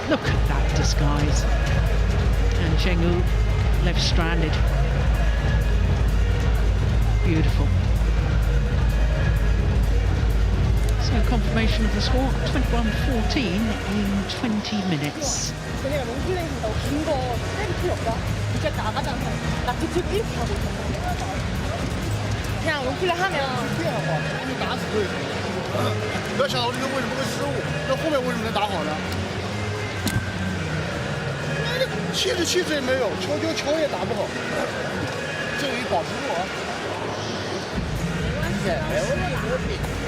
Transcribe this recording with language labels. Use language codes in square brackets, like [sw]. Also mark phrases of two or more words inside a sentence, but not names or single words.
[en] Look at that disguise. And Zheng left stranded. Beautiful. So confirmation of the score, 21-14 in 20 minutes. [ko] 그냥 롱플레이 한다고 긴거 때릴 필요 없다. 이제 나가잖아. 나 그쪽 이렇게 하고 있었는데. 그냥 롱플레이 하면 [zh] 你打死对手，不要想到这个为什么会失误，那后面为什么能打好呢？气质也没有，球也打不好，这里保持住啊。没问题，没问题，对。